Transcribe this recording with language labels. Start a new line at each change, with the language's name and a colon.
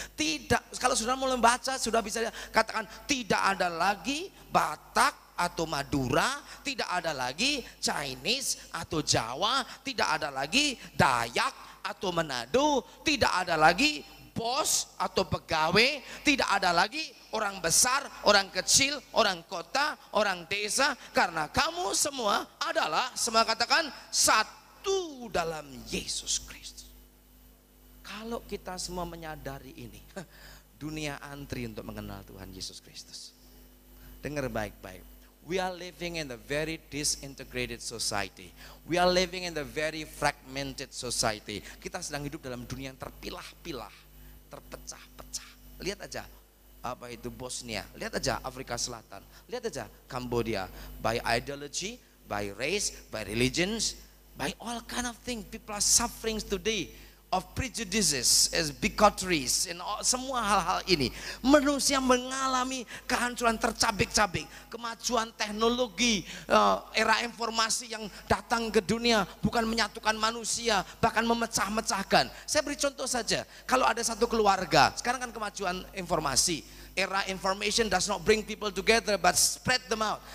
Indonesian: Tidak, kalau sudah mulai membaca sudah bisa katakan tidak ada lagi Batak atau Madura, tidak ada lagi Chinese atau Jawa, tidak ada lagi Dayak atau Manado, tidak ada lagi bos atau pegawai, tidak ada lagi orang besar, orang kecil, orang kota, orang desa, karena kamu semua adalah, semua katakan, satu dalam Yesus Kristus. Kalau kita semua menyadari ini, dunia antri untuk mengenal Tuhan Yesus Kristus. Dengar baik-baik.
English: We are living in a very disintegrated society. We are living in a very fragmented society.
Indonesian: Kita sedang hidup dalam dunia yang terpilah-pilah, terpecah-pecah. Lihat aja apa itu Bosnia, lihat aja Afrika Selatan, lihat aja Cambodia,
English: by ideology, by race, by religions, by all kind of things. People are suffering today of prejudices, as bigotries, and
Indonesian: semua hal-hal ini. Manusia mengalami kehancuran tercabik-cabik. Kemajuan teknologi, era informasi yang datang ke dunia bukan menyatukan manusia, bahkan memecah-mecahkan. Saya beri contoh saja. Kalau ada satu keluarga, sekarang kan kemajuan informasi, era
English: information does not bring people together but spread them out.